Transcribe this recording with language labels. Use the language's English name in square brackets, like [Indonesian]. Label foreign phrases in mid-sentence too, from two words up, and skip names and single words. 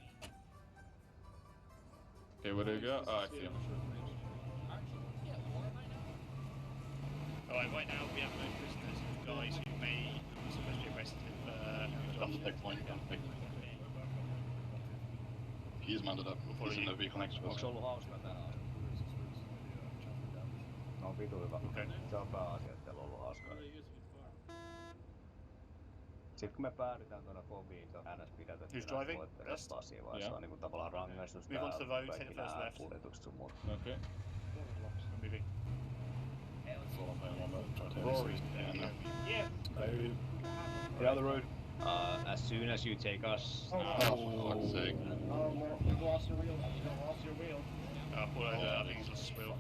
[English] Okay, where do we go? Oh, I see him. Alright, right now we have no prisoners, guys who may supposed to be arrested He's mounted up. He's in the vehicle next to us. [Finnish] Onks ollut hauskaa täällä No on vitu hyvä. [English] Okay. [Finnish] Se on pääasia, että teillä on ollut hauskaa. Sitten kun me päädytään tuonne fobiin, se on ns. Pidätettynä, [English] Who's driving? [Finnish] voitte [English] Rest? [Finnish] restaa siinä vaiheessa. [English] Yeah. [Finnish] Se on niinku tavallaan rangaistus [English] Move onto the road, take [Finnish] kaikki [English] the first [Finnish] nää [English] left. [Finnish] kuljetukset sun muut. [English] Okay. We're moving. Follow me on that. Rory. Yeah. Get out of the road. As soon as you take us. For God's sake. Oh, we've lost your wheel. You've lost your wheel. Paul, I think he's lost his wheel.